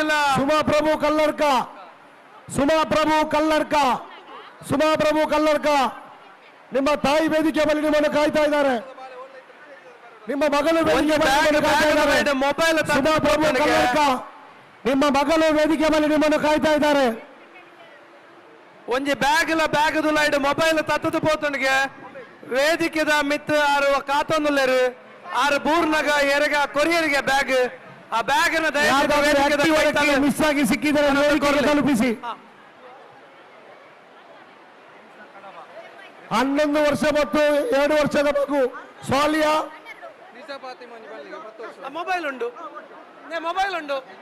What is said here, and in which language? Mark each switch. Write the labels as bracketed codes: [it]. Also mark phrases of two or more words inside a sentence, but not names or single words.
[kn] ಸುಮಾ ಪ್ರಭು ಕಲ್ಲರ್ಕ, ಸುಮಾ ಪ್ರಭು ಕಲ್ಲರ್ಕ, ಸುಮಾ ಪ್ರಭು ಕಲ್ಲರ್ಕ ನಿಮ್ಮ ತಾಯಿ ವೇದಿಕೆ ಬಳಿ ನಿಮ್ಮನ್ನು ಕಾಯ್ತಾ ಇದ್ದಾರೆ. ನಿಮ್ಮ ಮಗಳು ವೇದಿಕೆ ಬಳಿ ನಿಮ್ಮನ್ನು ಕಾಯ್ತಾ ಇದ್ದಾರೆ. ಮೊಬೈಲ್ ಸುಮಾ ಪ್ರಭು ಕಲ್ಲರ್ಕ ನಿಮ್ಮ ಮಗಳು ವೇದಿಕೆ ಮೇಲೆ ನಿಮ್ಮನ್ನು ಕಾಯ್ತಾ ಇದ್ದಾರೆ. [tcy] ಒಂಜಿ ಬ್ಯಾಗ್ ದುಲಾಯ್ಡ್ ಮೊಬೈಲ್ ತತ್ತದು ಪೋತನಿಗೆ ವೇದಿಕೆದ ಮಿತ್ ಆರು ಕಾತೊಂದುಲ್ಲೇರು ಆರು ಬೂರ್ನಗ ಎರೆಗ ಕೊರಿಯರ್ಗೆ ಬ್ಯಾಗ್ ಆ ಬ್ಯಾಗ್ [kn] ಮಿಸ್ ಆಗಿ ಸಿಕ್ಕಿದರೆ ವೇದಿಕೆಗೆ ತಲುಪಿಸಿ. 11 ವರ್ಷ ಮತ್ತು 2 ವರ್ಷದ ಮಗು ಸ್ವಾಲಿಯಾ [tcy] ಮೊಬೈಲ್ ಉಂಟು, ಮೊಬೈಲ್ ಉಂಟು.